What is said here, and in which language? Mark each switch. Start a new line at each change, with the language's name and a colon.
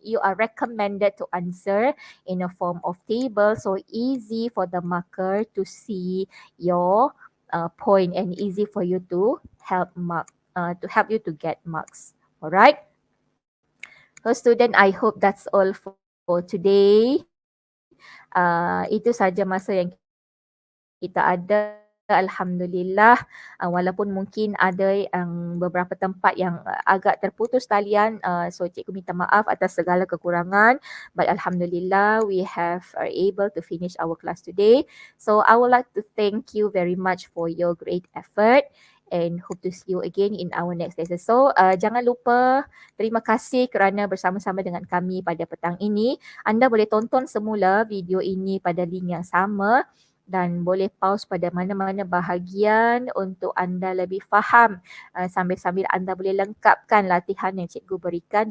English: You are recommended to answer in a form of table, so easy for the marker to see your point and easy for you to help you to get marks. Alright. So student, I hope that's all for today.
Malay: Itu saja masa yang kita ada. Alhamdulillah, walaupun mungkin ada beberapa tempat yang agak terputus talian, so cikgu minta maaf atas segala kekurangan,
English: but Alhamdulillah we have are able to finish our class today. So I would like to thank you very much for your great effort and hope to see you again in our next lesson.
Malay: So jangan lupa, terima kasih kerana bersama-sama dengan kami pada petang ini. Anda boleh tonton semula video ini pada link yang sama dan boleh pause pada mana-mana bahagian untuk anda lebih faham sambil-sambil anda boleh lengkapkan latihan yang cikgu berikan.